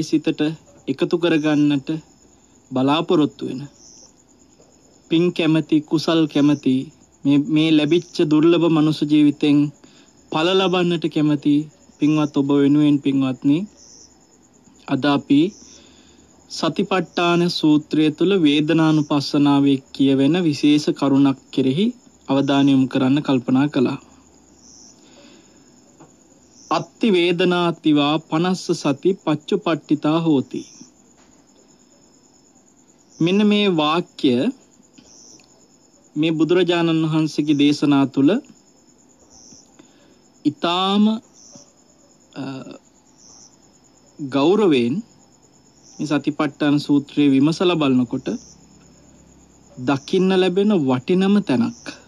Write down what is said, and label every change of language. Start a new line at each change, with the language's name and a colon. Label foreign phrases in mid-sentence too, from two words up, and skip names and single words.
Sinhala: සිතට එකතු කරගන්නට බලාපොරොත්තු වෙන, පින් කැමැති, කුසල් කැමැති, මේ ලැබිච්ච දුර්ලභ මනුෂ්‍ය ජීවිතෙන් ඵල ලබන්නට කැමැති පින්වත් ඔබ වෙනුවෙන් පින්වත්නි, අද අපි සතිපට්ඨාන සූත්‍රය තුළ වේදනානුපස්සනාවේ කියවෙන විශේෂ කරුණක් කෙරෙහි අවධානය යොමු කරන්න කල්පනා කළා.
Pali: අත්ති වේදනාතිවා පනස්ස සති පච්චුපට්ඨිතා හෝති.
Sinhala: මෙන්න මේ වාක්‍ය මේ බුදුරජාණන් වහන්සේගේ දේශනා තුළ ඊටාම ගෞරවයෙන් මේ සතිපට්ඨාන සූත්‍රයේ විමසලා බලනකොට දකින්න ලැබෙන වටිනම තැනක්.